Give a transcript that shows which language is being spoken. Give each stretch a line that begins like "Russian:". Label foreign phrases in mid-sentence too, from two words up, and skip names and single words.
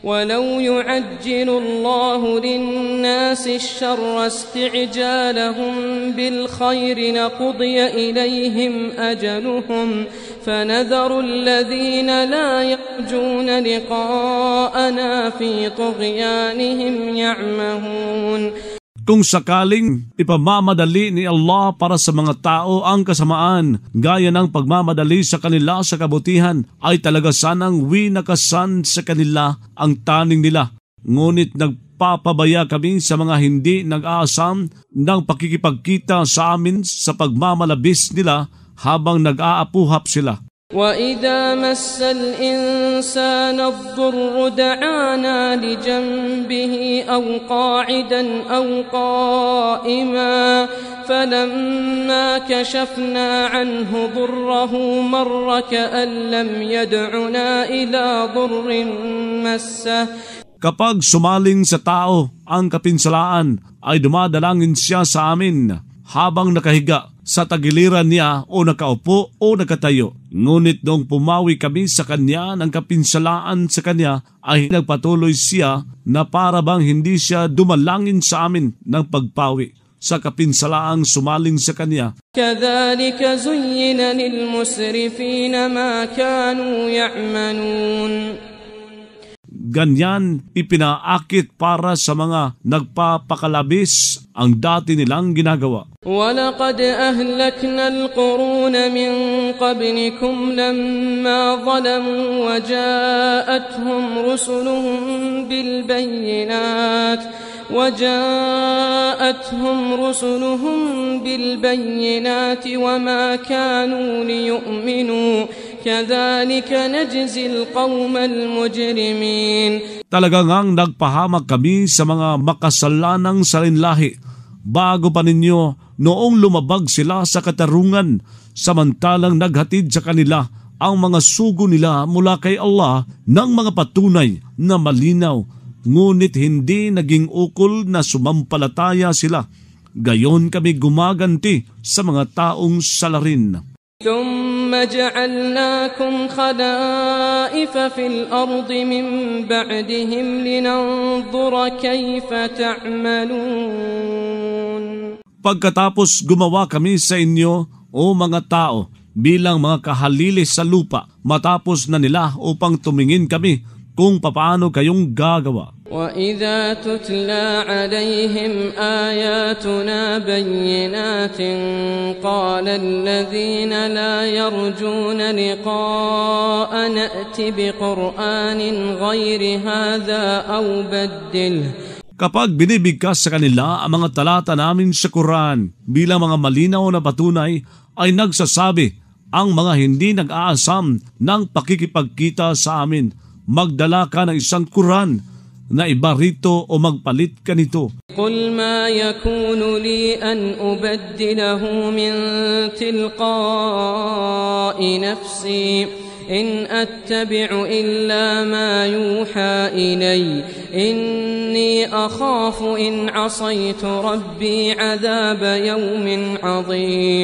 Arabic: ولو يعجل الله للناس الشر استعجالهم بالخير لقضي إليهم أجلهم فنذر الذين لا يرجون لقاءنا في طغيانهم يعمهون.
Filipino: Kung sakaling ipamamadali ni Allah para sa mga tao ang kasamaan, gaya ng pagmamadali sa kanila sa kabutihan, ay talaga sanang winakasan sa kanila ang taning nila. Ngunit nagpapabaya kami sa mga hindi nag-aasam ng pakikipagkita sa amin sa pagmamalabis nila habang nag-aapuhap sila.
Arabic: وَإِذَا مَسَّ الْإِنسَانَ الضُّرُّ دَعَانَا لِجَنبِهِ أَوْ قَاعِدًا أَوْ قَائِمًا فَلَمَّا كَشَفْنَا عَنْهُ ضُرَّهُ مَرَّ كَأَن لَّمْ يَدْعُنَا إِلَى ضُرٍّ مَّسَّهُ.
Filipino: Kapag sumaling sa tao ang kapinsalaan, ay dumadalangin siya sa amin habang nakahiga sa tagiliran niya o nakaupo o nakatayo. Ngunit noong pumawi kami sa kanya ng kapinsalaan sa kanya, ay nagpatuloy siya na para bang hindi siya dumalangin sa amin ng pagpawi sa kapinsalaang sumaling sa kanya.
Arabic: كَذَلِكَ زُيِّنَ لِلْمُسْرِفِينَ مَا كَانُوا يَعْمَلُونَ.
Filipino: Ganyan ipinaakit para sa mga nagpapakalabis ang dati nilang ginagawa.
Arabic: وَلَقَدْ أَهْلَكْنَا الْقُرُونَ مِنْ قَبْلِكُمْ لَمَّا ظَلَمُوا وجاءتهم رسلهم بالبينات وما كانوا ليؤمنوا كذلك نجزي القوم المجرمين.
Filipino: Talagang nagpahamak kami sa mga makasalanang salinlahi bago pa ninyo noong lumabag sila sa katarungan, samantalang naghatid sa kanila ang mga sugo nila mula kay Allah ng mga patunay na malinaw, ngunit hindi naging ukol na sumampalataya sila. Gayon kami gumaganti sa mga taong salarin.
Arabic: ثم جعلناكم خلائف في الأرض من بعدهم لننظر كيف تعملون.
Filipino: Pagkatapos gumawa kami sa inyo, o mga tao, bilang mga kahalili sa lupa, matapos na nila upang tumingin kami kung papaano kayong gagawa.
Arabic: وَإِذَا تُتْلَى عَلَيْهِمْ آيَاتُنَا بَيِّنَاتٍ قَالَ الَّذِينَ لَا يَرْجُونَ لِقَاءَنَا ائْتِ بِقُرْآنٍ غَيْرِ هَذَا أَوْ بَدِّلْهُ.
Filipino: Kapag binibigkas sa kanila ang mga talata namin sa Quran bilang mga malinaw na patunay, ay nagsasabi ang mga hindi nag-aasam ng pakikipagkita sa amin, magdala ka ng isang Quran na iba rito o magpalit ka nito.
Arabic: قُلْ مَا يَكُونُ لِي أَنْ أُبَدِّلَهُ مِنْ تِلْقَاءِ نَفْسِي إِنْ أَتَّبِعُ إِلَّا مَا يُوحَى إِلَيَّ إِنِّي أَخَافُ إِنْ عَصَيْتُ رَبِّي عَذَابَ يَوْمٍ عَظِيمٍ.